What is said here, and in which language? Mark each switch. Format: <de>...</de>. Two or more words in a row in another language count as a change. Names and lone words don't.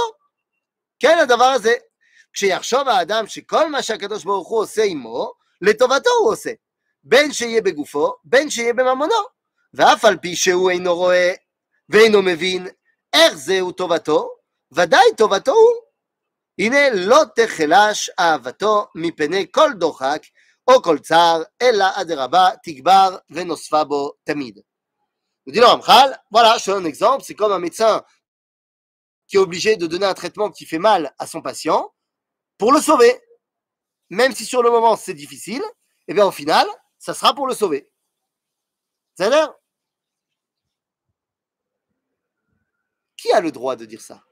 <he>כן, הדבר הזה, כשיחשוב האדם שכל מה שהקדוש ברוך הוא עושה עמו, לטובתו הוא עושה, בין שיהיה בגופו, בין שיהיה בממונו, ואף על פי שהוא אינו רואה ואינו מבין איך זהו טובתו, ודאי טובתו הוא. הנה לא תחלש אהבתו מפני כל דוחק או כל צער, אלא אדרבה תגבר ונוספה בו תמיד.</he> <fr>Nous dit le Ramchal, voilà, je te donne un exemple, c'est comme un médecin qui est obligé de donner un traitement qui fait mal à son patient pour le sauver. Même si sur le moment c'est difficile, et bien au final, ça sera pour le sauver. C'est l'air. Qui a le droit de dire ça?</fr>